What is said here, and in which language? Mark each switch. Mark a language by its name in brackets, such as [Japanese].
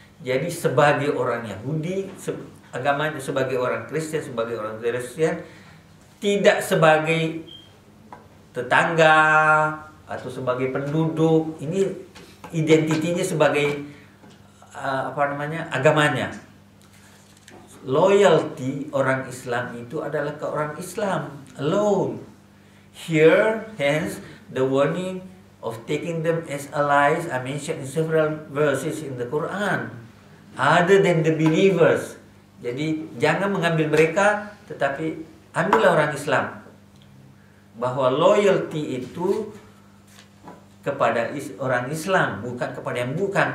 [Indonesian] Jadi sebagai orang Yahudi, agamanya sebagai orang Kristen, sebagai orang Kristen, tidak sebagai tetangga atau sebagai penduduk. Ini identitinya sebagai agamanya. Loyalty orang Islam itu adalah ke orang Islam alone. [English] Here, hence, the warning of taking them as allies are mentioned in several verses in the Quran, other than the believers. [Indonesian] Jadi jangan mengambil mereka, tetapi ambillah orang Islam, bahwa loyalty itu kepada orang Islam, bukan kepada yang bukan.